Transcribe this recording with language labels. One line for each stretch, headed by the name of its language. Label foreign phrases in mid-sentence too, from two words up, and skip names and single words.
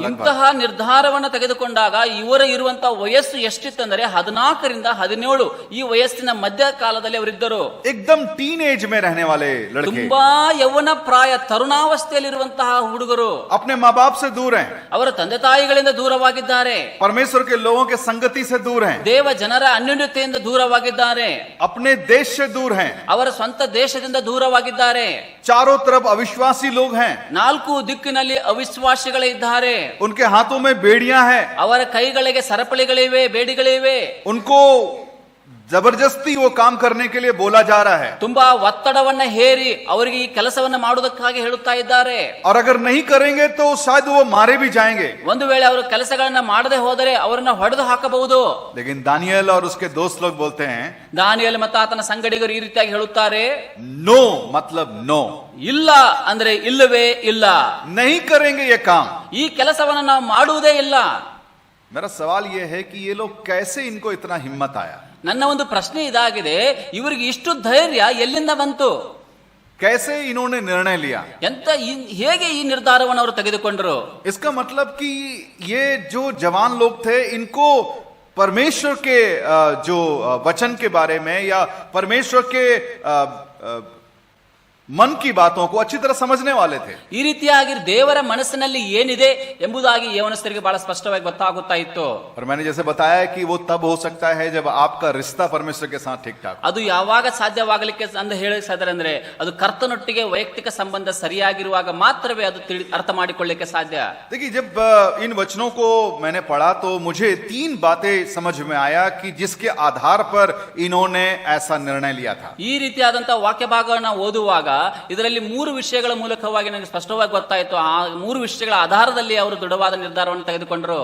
Kannada: ಇಂತಹ ನಿರ್ಧಾರವನ್ನು ತೆಗೆದುಕೊಂಡಾಗ ಇವರ ಇರುವಂತಹ ವಯಸ್ಸು ಎಷ್ಟಿತ್ತಂದರೆ 14 ರಿಂದ 17 ಈ ವಯಸ್ಸಿನ ಮಧ್ಯ ಕಾಲದಲ್ಲಿ ಅವರಿದ್ದರು.
Hindi: एकदम
English: teen age
Hindi: में रहने वाले लड़के,
Kannada: ತುಂಬಾ ಯೌವನ ಪ್ರಾಯ ತರುಣಾವಸ್ಥೆಯಲ್ಲಿರುವಂತಹ ಹುಡುಗರು
Hindi: अपने माँ बाप से दूर हैं,
Kannada: ಅವರ ತಂದೆ ತಾಯಿಗಳಿಂದ ದೂರವಾಗಿದ್ದಾರೆ,
Hindi: परमेश्वर के लोगों के संगति से दूर हैं,
Kannada: ದೇವ ಜನರ ಅನ್ಯೋನ್ಯತೆಯಿಂದ ದೂರವಾಗಿದ್ದಾರೆ,
Hindi: अपने देश से दूर हैं,
Kannada: ಅವರ ಸ್ವಂತ ದೇಶದಿಂದ ದೂರವಾಗಿದ್ದಾರೆ,
Hindi: चारों तरफ अविश्वासी लोग हैं,
Kannada: 4 ದಿಕ್ಕಿನಲ್ಲಿ ಅವಿಶ್ವಾಸಿಗಳೇ ಇದ್ದಾರೆ,
Hindi: उनके हाथों में बेड़ियां हैं,
Kannada: ಅವರ ಕೈಗಳಿಗೆ ಸರಪಳಿಗಳಿವೆ, ಬೇಡಿಗಳಿವೆ,
Hindi: उनको जबरदस्ती वो काम करने के लिए बोला जा रहा है.
Kannada: ತುಂಬಾ ಒತ್ತಡವನ್ನ ಹೇರಿ ಅವರಿಗೆ ಈ ಕೆಲಸವನ್ನ ಮಾಡುವುದಕ್ಕಾಗಿ ಹೇಳುತ್ತಾ ಇದ್ದಾರೆ.
Hindi: और अगर नहीं करेंगे तो शायद वो मारे भी जाएंगे.
Kannada: ಒಂದು ವೇಳೆ ಅವರು ಕೆಲಸಗಳನ್ನ ಮಾಡದೆ ಹೋದರೆ ಅವರನ್ನ ಹೊಡೆದು ಹಾಕಬಹುದು.
Hindi: लेकिन दानियेल और उसके दोस्त लोग बोलते हैं,
Kannada: ದಾನಿಯೇಲ್ ಮತ್ತು ಆತನ ಸಂಗಡಿಗರು ಈ ರೀತಿಯಾಗಿ ಹೇಳುತ್ತಾರೆ,
Hindi: नो मतलब नो,
Kannada: ಇಲ್ಲ ಅಂದ್ರೆ ಇಲ್ಲವೇ ಇಲ್ಲ,
Hindi: नहीं करेंगे ये काम.
Kannada: ಈ ಕೆಲಸವನ್ನ ನಾವು ಮಾಡುವುದೇ ಇಲ್ಲ.
Hindi: मेरा सवाल ये है कि ये लोग कैसे, इनको इतना हिम्मत आया?
Kannada: ನನ್ನ ಒಂದು ಪ್ರಶ್ನೆ ಇದಾಗಿದೆ, ಇವರಿಗೆ ಇಷ್ಟು ಧೈರ್ಯ ಎಲ್ಲಿಂದ ಬಂತು?
Hindi: कैसे इन्होंने निर्णय लिया?
Kannada: ಹೇಗೆ ಈ ನಿರ್ಧಾರವನ್ನು ಅವರು ತೆಗೆದುಕೊಂಡರು?
Hindi: इसका मतलब कि ये जो जवान लोग थे, इनको परमेश्वर के जो वचन के बारे में या परमेश्वर के मन की बातों को अच्छी तरह समझने वाले थे.
Kannada: ಈ ರೀತಿಯಾಗಿ ದೇವರ ಮನಸ್ಸಿನಲ್ಲಿ ಏನಿದೆ ಎಂಬುದಾಗಿ ಯೌವನಸ್ಥರಿಗೆ ಬಹಳ ಸ್ಪಷ್ಟವಾಗಿ ಗೊತ್ತಾಗುತ್ತಾ ಇತ್ತು.
Hindi: और मैंने जैसे बताया कि वो तब हो सकता है जब आपका रिश्ता परमेश्वर के साथ ठीक ठाक.
Kannada: ಅದು ಯಾವಾಗ ಸಾಧ್ಯವಾಗಲಿಕ್ಕೆ ಅಂತ ಹೇಳಿದ್ರೆ ಅಂದ್ರೆ ಅದು ಕರ್ತನೊಟ್ಟಿಗೆ ವೈಯಕ್ತಿಕ ಸಂಬಂಧ ಸರಿಯಾಗಿರುವಾಗ ಮಾತ್ರವೇ ಅದು ಅರ್ಥ ಮಾಡಿಕೊಳ್ಳಲಿಕ್ಕೆ ಸಾಧ್ಯ.
Hindi: देखिए, जब इन वचनों को मैंने पढ़ा तो मुझे 3 बातें समझ में आया कि जिसके आधार पर इन्होंने ऐसा निर्णय लिया था.
Kannada: ಈ ರೀತಿಯಾದಂತಹ ವಾಕ್ಯ ಭಾಗವನ್ನು ಓದುವಾಗ ಇದರಲ್ಲಿ 3 ವಿಷಯಗಳ ಮೂಲಕವಾಗಿ ನನಗೆ ಸ್ಪಷ್ಟವಾಗಿ ಗೊತ್ತಾಯಿತು. ಆ 3 ವಿಷಯಗಳ ಆಧಾರದಲ್ಲಿ ಅವರು ದೃಢವಾದ ನಿರ್ಧಾರವನ್ನು ತೆಗೆದುಕೊಂಡರು.